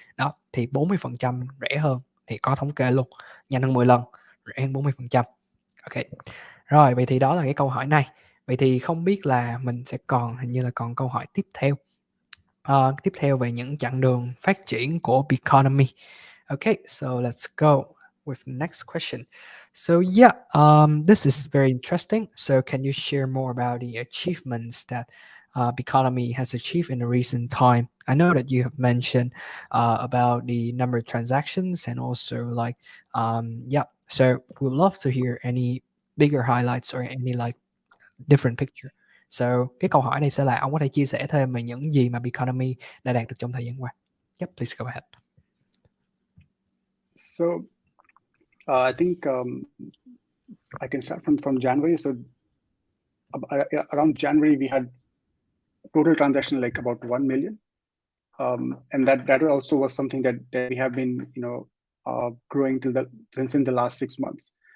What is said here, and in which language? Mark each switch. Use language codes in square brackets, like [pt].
[vi] Đó, thì 40% rẻ hơn, thì có thống kê luôn, nhanh hơn 10 lần, rẻ hơn 40%. Ok. Rồi, vậy thì đó là cái câu hỏi này. Vậy thì không biết là mình sẽ hình như là còn câu hỏi tiếp theo. Tiếp theo về những chặng đường phát triển của Biconomy. [en] Okay, so let's go with the next question. So yeah, this is very interesting. So can you share more about the achievements that Economy has achieved in the recent time? I know that you have mentioned about the number of transactions and also like yeah. So we'd love to hear any bigger highlights or any like different picture. [vi] So cái câu hỏi này sẽ là ông có thể chia sẻ thêm về những gì mà Economy đã đạt được trong thời gian qua. [en] Yep, please go ahead. So I think I can start from January. So around January, we had total transaction like about 1 million. And that also was something that we have been, growing since in the last 6 months.